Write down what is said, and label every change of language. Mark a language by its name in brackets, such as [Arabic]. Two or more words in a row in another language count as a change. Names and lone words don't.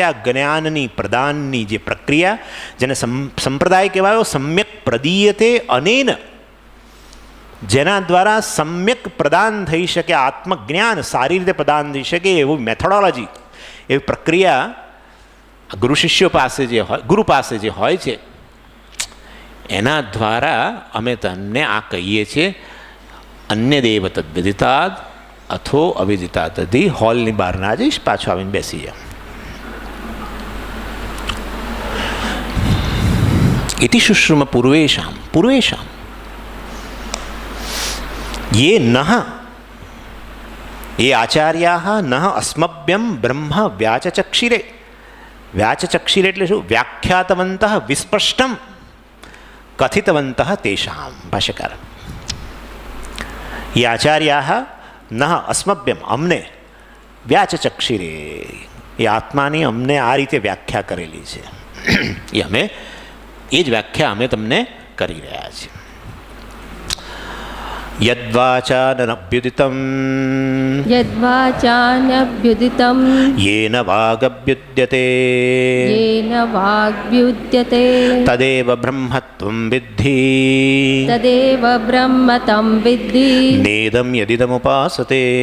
[Gujarati] આ જ્ઞાનની પ્રદાનની જે પ્રક્રિયા, જેને સંપ્રદાય કહેવાયો, [Sanskrit] સમ્યક પ્રદીયતે અનેન, [Gujarati] જેના દ્વારા સમ્યક પ્રદાન થઈ શકે, આત્મજ્ઞાન સારી રીતે પ્રદાન થઈ શકે એવું મેથોડોલોજી, એવી પ્રક્રિયા ગુરુ શિષ્યો પાસે જે હોય, ગુરુ પાસે જે હોય છે, એના દ્વારા અમે તમને આ કહીએ છીએ. [Sanskrit] અન્ય દેવ તદ્વિદિતાદ અથો અવિદિતા તદી. [Gujarati] હોલની બહાર ના જઈશ, પાછો આવીને બેસી જાઓ. [Sanskrit] ઇતિ શુશ્રુમ પૂર્વેશામ પૂર્વેશામ ये नः ये आचार्याः नः अस्मभ्यं ब्रह्म व्याचचक्षिरे. [Gujarati] व्याचचक्षिरे એટલે શું? [Sanskrit] વ્યાખ્યાતવંતઃ વિસ્પષ્ટમ કથિતવંતઃ તેષામ. [Gujarati] ભાષ્યકાર. [Sanskrit] ये आचार्याः नः अस्मभ्यं, [Gujarati] અમને, વ્યાચચક્ષિરે, એ આત્માની અમને આ રીતે વ્યાખ્યા કરેલી છે. એ જ વ્યાખ્યા અમે તમને કરી રહ્યા છીએ. [Sanskrit] યદ્વાચાનભ્યુદિતમ યેન વાગભ્યુદ્યતે તદેવ બ્રહ્મત્વં વિદ્ધિ નેદં યદિદમુપાસતે.